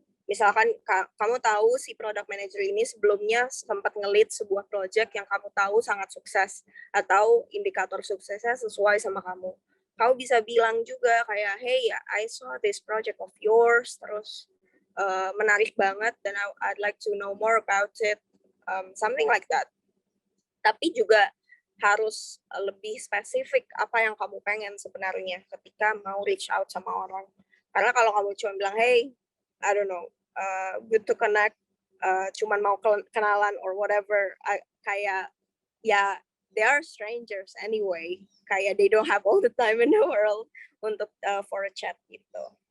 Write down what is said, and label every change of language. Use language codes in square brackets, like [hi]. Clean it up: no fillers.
[id] Misalkan kamu tahu si product manager ini sebelumnya sempat nge-lead sebuah project yang kamu tahu sangat sukses, atau indikator suksesnya sesuai sama kamu. Kamu bisa bilang juga kayak, [en] hey, I saw this project of yours, [id] terus menarik banget, dan [en] I'd like to know more about it, something like that. [id] Tapi juga harus lebih spesifik apa yang kamu pengen sebenarnya ketika mau [en] reach out [id] sama orang. Karena kalau kamu cuma bilang, [en] hey, I don't know, good to connect, [id] cuman mau kenalan [en] or whatever, [id] kayak ya [en] they are strangers anyway, [id] kayak [en] they don't have all the time in the world [id] untuk [en] for a chat [id] gitu.